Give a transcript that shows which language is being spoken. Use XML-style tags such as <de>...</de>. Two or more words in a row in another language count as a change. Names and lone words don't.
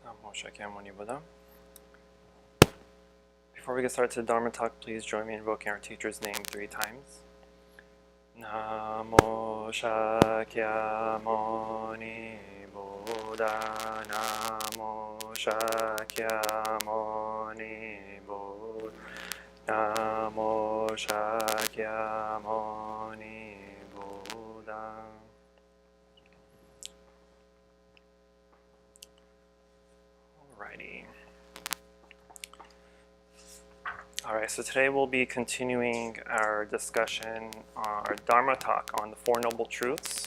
<en>Shakyamuni Buddha. Before we get started to the Dharma talk, please join me in invoking our teacher's name 3 times. Namo Shakyamuni Buddha. Namo Shakyamuni Buddha. Namo Shakyamuni Buddha. Alrighty. Alright, so today we'll be continuing our discussion, our Dharma talk on the 4 Noble Truths.</en>